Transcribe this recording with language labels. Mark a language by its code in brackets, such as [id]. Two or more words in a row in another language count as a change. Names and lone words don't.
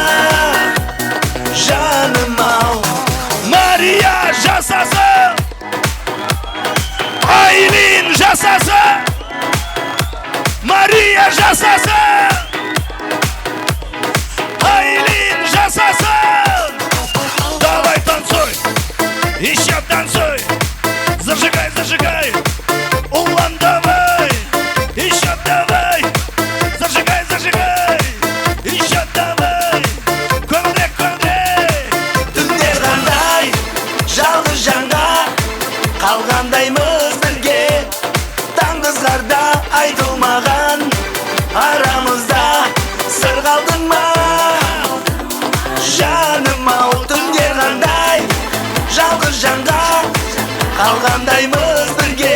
[kk] Жаным ау. Мария жасасы. Айлин жасасы. Мария жасасы. Айлин жасасы. [ru] Давай танцуй. Еще танцуй. Зажигай, зажигай. Улан давай. Еще давай. Зажигай, зажигай. Еще давай. [kk] Көңілірек, көңілірек. Түндер қандай жалғыз жанға қалғандаймыз бірге. Таңғызғарда айтылмаған арамызда сыр қалды ма? Жаным ау, түндер қандай жалғыз жанға қалғандаймыз бірге.